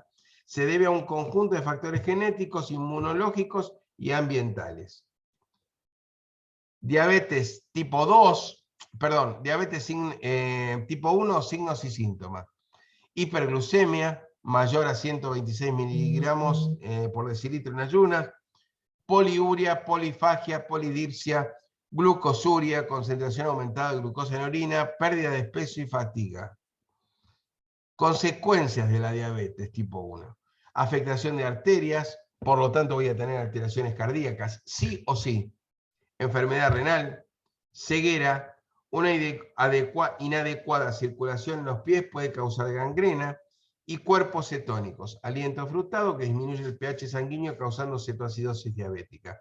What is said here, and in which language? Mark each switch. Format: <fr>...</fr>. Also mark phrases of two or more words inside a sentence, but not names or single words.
<es>Se debe a un conjunto de factores genéticos, inmunológicos y ambientales. Diabetes tipo 2, perdón, diabetes tipo 1, signos y síntomas. Hiperglucemia, mayor a 126 miligramos por decilitro en ayunas, poliuria, polifagia, polidipsia, glucosuria, concentración aumentada de glucosa en orina, pérdida de peso y fatiga. Consecuencias de la diabetes tipo 1. Afectación de arterias, por lo tanto voy a tener alteraciones cardíacas, sí o sí. Enfermedad renal, ceguera, una inadecuada circulación en los pies puede causar gangrena y cuerpos cetónicos, aliento frutado que disminuye el pH sanguíneo causando cetoacidosis diabética.</es>